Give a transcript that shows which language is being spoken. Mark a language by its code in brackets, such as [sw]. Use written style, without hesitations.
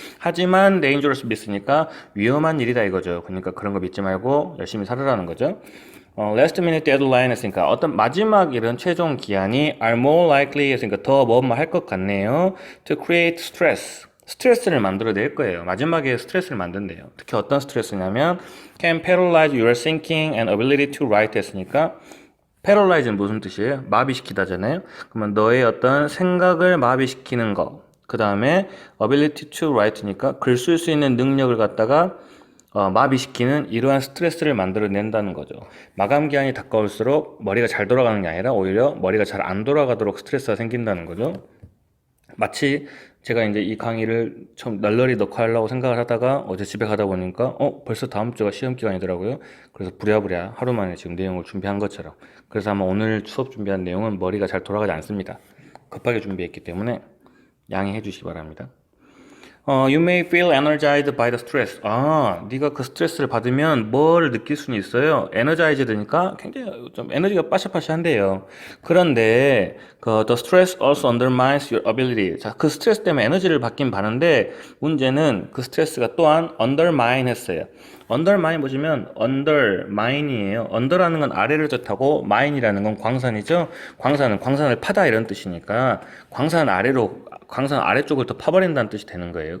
[ko] 하지만 dangerous 믿으니까 위험한 일이다 이거죠. 그러니까 그런 거 믿지 말고 열심히 살아라는 거죠. [en] last minute deadline [ko] 했으니까 어떤 마지막 일은 최종 기한이 [en] are more likely [ko] 했으니까 더 뭐뭐 할 것 같네요. [en] to create stress. [ko] 스트레스를 만들어낼 거예요. 마지막에 스트레스를 만든대요. 특히 어떤 스트레스냐면 [en] can paralyze your thinking and ability to write [ko] 했으니까 paralyze는 무슨 뜻이에요? 마비시키다잖아요. 그러면 너의 어떤 생각을 마비시키는 거. 그 다음에 [en] ability to write [ko] 니까 글 쓸 수 있는 능력을 갖다가 마비시키는 이러한 스트레스를 만들어낸다는 거죠. 마감 기한이 다가올수록 머리가 잘 돌아가는 게 아니라 오히려 머리가 잘 안 돌아가도록 스트레스가 생긴다는 거죠. 마치 제가 이제 이 강의를 좀 널널히 넣고 하려고 생각을 하다가 어제 집에 가다 보니까 벌써 다음 주가 시험 기간이더라고요. 그래서 부랴부랴 하루 만에 지금 내용을 준비한 것처럼. 그래서 아마 오늘 수업 준비한 내용은 머리가 잘 돌아가지 않습니다. 급하게 준비했기 때문에 양해해 주시기 바랍니다. [en] You may feel energized by the stress. [ko] 네가 그 스트레스를 받으면 뭘 느낄 수는 있어요. energized니까 굉장히 좀 에너지가 빠샤빠샤한데요. 그런데 [en] the stress also undermines your ability. [ko] 자, 그 스트레스 때문에 에너지를 받긴 받는데 문제는 그 스트레스가 또한 undermine 했어요. undermine 보시면 undermine이에요. under라는 건 아래를 뜻하고 mine이라는 건 광산이죠. 광산을 파다 이런 뜻이니까 광산 아래쪽을 더 파버린다는 뜻이 되는 거예요.